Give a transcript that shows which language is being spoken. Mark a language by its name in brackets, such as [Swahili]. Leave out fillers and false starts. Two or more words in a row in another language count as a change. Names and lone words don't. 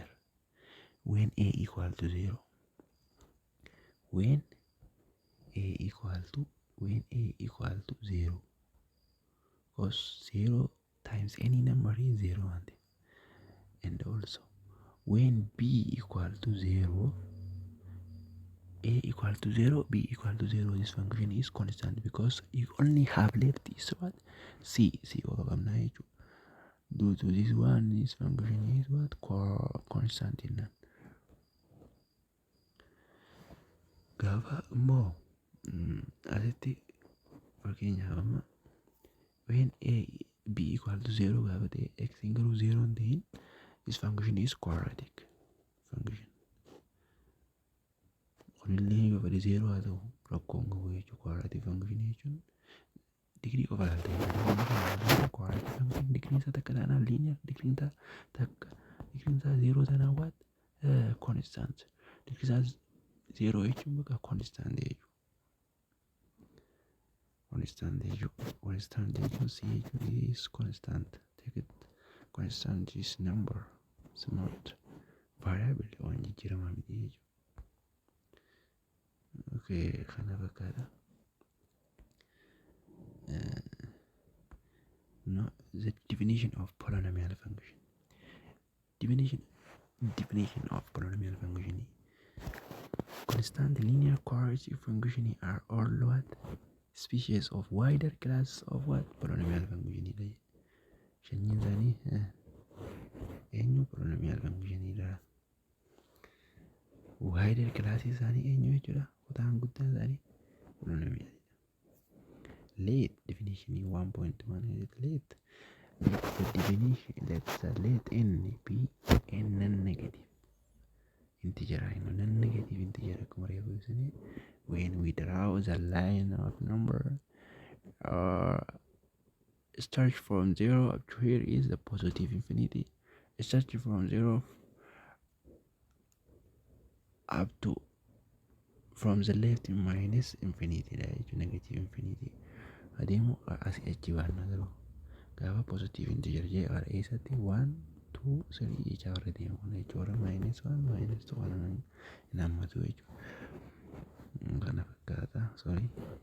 [English] When a equal to 0, when a equal to 0, because 0 times any number is 0, and also when b equal to 0, a equal to 0, b equal to 0, this function is constant, because you only have left is what? C overcome. Due to this one, this function is what? Constant in that. [Oromo] Gaafa immoo asitti fakkeenyaaf amma [English] when b equal to 0 [Oromo] gaafa ta'e x garuu 0 hin ta'in, [English] this function is quadratic function. [Oromo] Kunillee yoo fedhe 0 haa ta'u rakkoon qabu jechuudha. [English] Quadratic function [Oromo] jechuun [English] degree of quadratic function [Oromo] degree isaa takka taanaan linear, degree isaa 0 taanaan what? [English] Constant. [Oromo] Degree isaa 0 jechuun bakka constant jechuudha. [English] Constant jechuun c jechuun is constant. Take it. Constant is number. It's not variable [Oromo] waan jijjiiramaa miti jechuudha. Okay, kana fakkaata. [English] No, the definition of polynomial function. Definition of polynomial function. Constant linear quadratic function are all what? Species of wider class of what? Polynomial function. [Oromo] Shanyiin isaanii eenyu? [English] Polynomial function. Wider class [Oromo] isaanii eenyu jechuudha? Kutaan guddaan isaanii polynomial. [English] Late definition 1.1 is late. The definition, let's let n be a non-negative integer. Non-negative integer when we draw the line of number start from 0 up to here is the positive infinity. Start from 0 up to from the left minus infinity, negative infinity. [Oromo] Adeemu asii achi baanna garuu gaafa [English] positive integer [Oromo] jee gara eessatti 1 2 3 jechaa warra deemu jechuudha. Minus 1 minus 2 waan hin hammatu jechuudha. Kana fakkaata. Sorry.